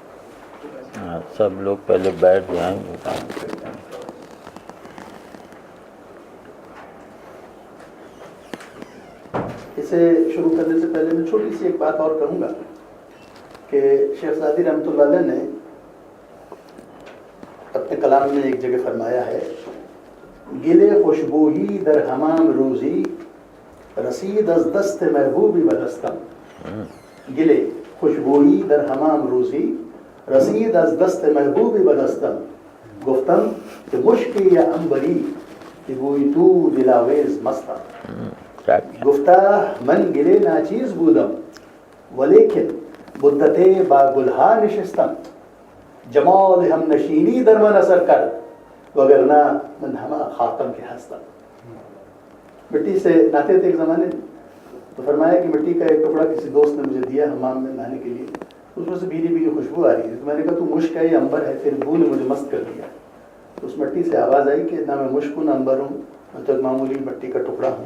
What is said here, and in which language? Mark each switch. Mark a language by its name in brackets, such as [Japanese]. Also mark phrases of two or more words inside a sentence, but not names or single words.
[Urdu] سب لوگ پہلے بیٹھ جائیں. سے شروع کرنے سے پہلے میں چھوٹی سی ایک بات اور کہوں گا کہ شیخ سعدی رحمۃ اللہ علیہ نے اپنے کلام میں ایک جگہ فرمایا ہے، [Persian] گلے خوشبوئی در حمام روزی رسید از دست محبوبی بدستم. گلے خوشبوئی در حمام روزی رسید از دست محبوبی بدستم. گفتم کہ مشکی یا انبری کہ بوئی تو دلاویز مستم. گفتہ من گلے ناچیز بودم ولیکن مدت با گلہا نشستم. جمال ہم نشینی در من اثر کر وگرنہ من ہما خاتم کے ہستم. [Urdu] مٹی سے نہاتے تھے ایک زمانے میں، تو فرمایا کہ مٹی کا ایک ٹکڑا کسی دوست نے مجھے دیا حمام میں نہانے کے لیے، اس میں سے بھیری بھیری خوشبو آ رہی ہے. تو میں نے کہا تو مشک ہے یا امبر ہے؟ پھر بو نے مجھے مست کر دیا. تو اس مٹی سے آواز آئی کہ نہ میں مشک ہوں نہ امبر ہوں، میں تو ایک معمولی مٹی کا ٹکڑا ہوں.